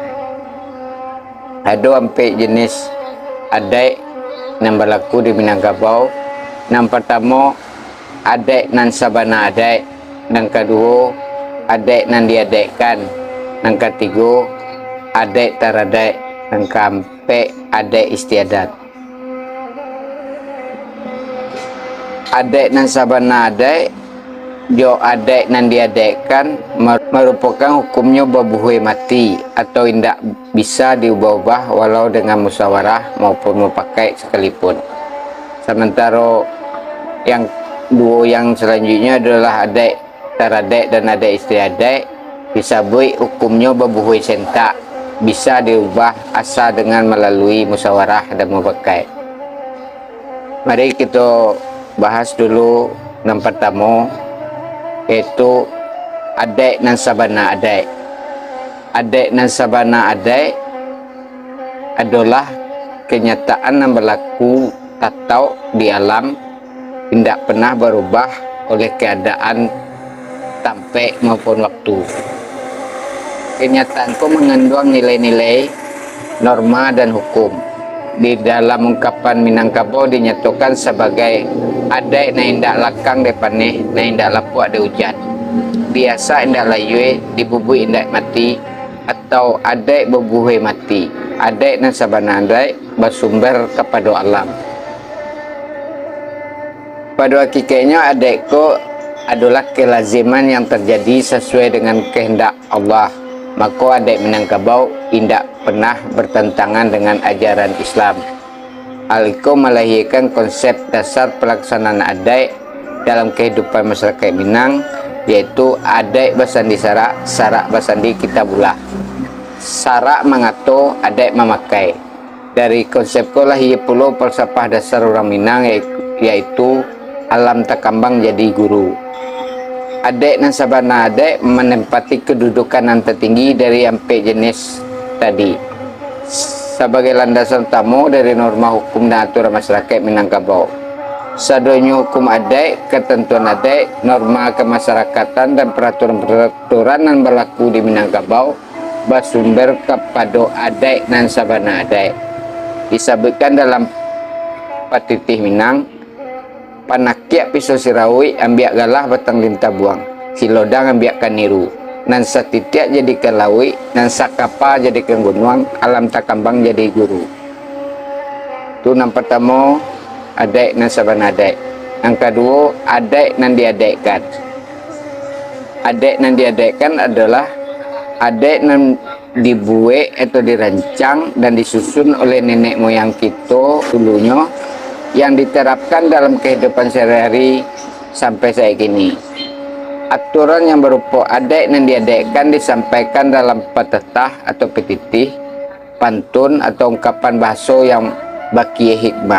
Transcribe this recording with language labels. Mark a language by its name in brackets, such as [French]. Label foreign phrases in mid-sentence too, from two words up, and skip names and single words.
[Indonesian] Ada empat jenis adat yang berlaku di Minangkabau. Yang pertama, [Minangkabau] adat nan sabana adat. [Indonesian] Yang kedua, [Minangkabau] adat nan diadatkan. [Indonesian] Yang ketiga, [Minangkabau] adat taradat. [Indonesian] Yang keempat, adat istiadat. [Minangkabau] Adat nan sabana adat jo adat nan diadatkan [Indonesian] merupakan hukumnya [Minangkabau] berbuhui mati [Indonesian] atau tidak bisa diubah-ubah walau dengan musyawarah maupun memakai sekalipun. Sementara yang dua yang selanjutnya adalah [Minangkabau] adat taradat [Indonesian] dan adat istiadat, disebut hukumnya [Minangkabau] berbuhui sentak, [Indonesian] bisa diubah asal dengan melalui musyawarah dan memakai. Mari kita bahas dulu yang pertama, yaitu [Minangkabau] adat nan sabana adat. Adat nan sabana adat [Indonesian] adalah kenyataan yang berlaku atau di alam, tidak pernah berubah oleh keadaan tempat maupun waktu. Kenyataan itu mengandung nilai-nilai, norma dan hukum. Di dalam ungkapan Minangkabau dinyatakan sebagai [Minangkabau] adat na indak lakang depaneh, na indak lapuk ada hujan. Biasa indak layue, dibubui indak mati, atau adat berbuhui mati. Adat na sabana adat [Indonesian] bersumber kepada alam. Pada hakikatnya adat ko adalah kelaziman yang terjadi sesuai dengan kehendak Allah. Maka adat Minangkabau tidak pernah bertentangan dengan ajaran Islam. Hal itu melahirkan konsep dasar pelaksanaan adat dalam kehidupan masyarakat Minang, yaitu [Minangkabau] adat basandi sarak, sarak basandi kitabullah. [Indonesian] Sarak mengatur, adat memakai. Dari konsep itulah ia pula falsafah dasar orang Minang, yaitu [Minangkabau] alam takambang jadi guru. [Indonesian] Adat dan [Minangkabau] sabana adat [Indonesian] menempati kedudukan yang tertinggi dari empat jenis tadi sebagai landasan utama dari norma hukum dan aturan masyarakat Minangkabau. Sadonyo hukum adat, ketentuan adat, norma kemasyarakatan dan peraturan-peraturan yang berlaku di Minangkabau bersumber kepada adat dan [Minangkabau] sabana adat. [Indonesian] Disebutkan dalam Patitih Minang, [Minangkabau] panakiak pisau sirawi ambiak galah batang lintah buang, silodang ambiakkan niru, nan satitiak jadikan lawi, nan sakapa jadikan gunung, alam takambang jadi guru. [Indonesian] Itu yang pertama, [Minangkabau] adat nan sabana adat. [Indonesian] Yang kedua, [Minangkabau] adat nan diadatkan. Adat nan diadatkan [Indonesian] adalah adat nan dibuat atau dirancang dan disusun oleh nenek moyang kita dulunya, yang diterapkan dalam kehidupan sehari-hari sampai saat ini. Aturan yang berupa adat dan diadaikan disampaikan dalam petetah atau petitih, pantun atau ungkapan bahasa yang baki hikmah.